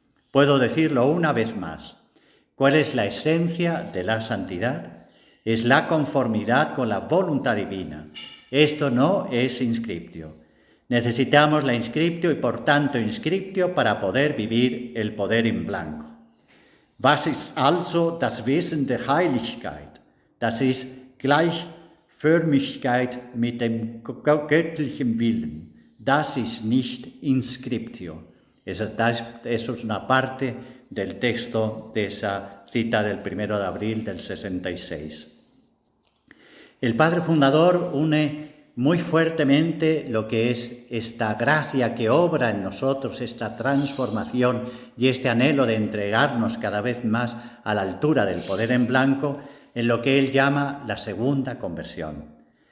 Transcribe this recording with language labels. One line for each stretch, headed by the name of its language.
Spanish: Puedo decirlo una vez más. ¿Cuál es la esencia de la santidad? Es la conformidad con la voluntad divina. Esto no es inscriptio. Necesitamos la inscriptio y por tanto inscriptio para poder vivir el poder en blanco.
German: Was ist also das Wesen der Heiligkeit? Das ist Gleichförmigkeit mit dem göttlichen Willen. Das ist nicht inscriptio.
Spanish: Eso es una parte del texto de esa cita del 1 de abril del 66. El padre fundador une muy fuertemente lo que es esta gracia que obra en nosotros, esta transformación y este anhelo de entregarnos cada vez más a la altura del poder en blanco, en lo que él llama la segunda conversión.